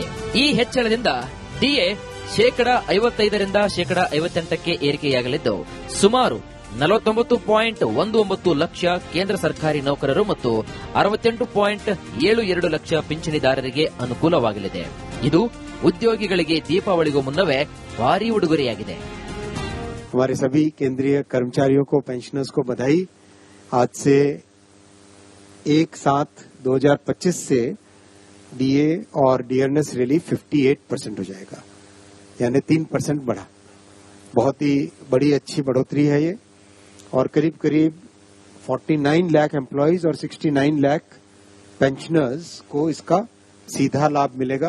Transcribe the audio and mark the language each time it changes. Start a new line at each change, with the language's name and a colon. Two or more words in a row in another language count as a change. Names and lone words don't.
Kannada: ಈ ಹೆಚ್ಚಳದಿಂದ ಡಿಎ 55ರಿಂದ 58ಕ್ಕೆ ಏರಿಕೆಯಾಗಲಿದ್ದು ಸುಮಾರು 49.19 ಲಕ್ಷ ಕೇಂದ್ರ ಸರ್ಕಾರಿ ನೌಕರರು ಮತ್ತು 68.72 ಲಕ್ಷ ಪಿಂಚಣಿದಾರರಿಗೆ ಅನುಕೂಲವಾಗಲಿದೆ. ಇದು ಉದ್ಯೋಗಿಗಳಿಗೆ ದೀಪಾವಳಿಗೂ ಮುನ್ನವೇ ಭಾರೀ ಉಡುಗೊರೆಯಾಗಿದೆ.
Hindi: हमारे सभी केंद्रीय कर्मचारियों को, पेंशनर्स को बधाई। आज से 1/7/2025 से डीए और
English: DRS relief
Hindi: 58% हो जाएगा, यानी 3% बढ़ा। बहुत ही बड़ी अच्छी बढ़ोतरी है ये, और करीब 49 लाख एम्प्लॉयज और 69 लाख पेंशनर्स को इसका सीधा लाभ मिलेगा।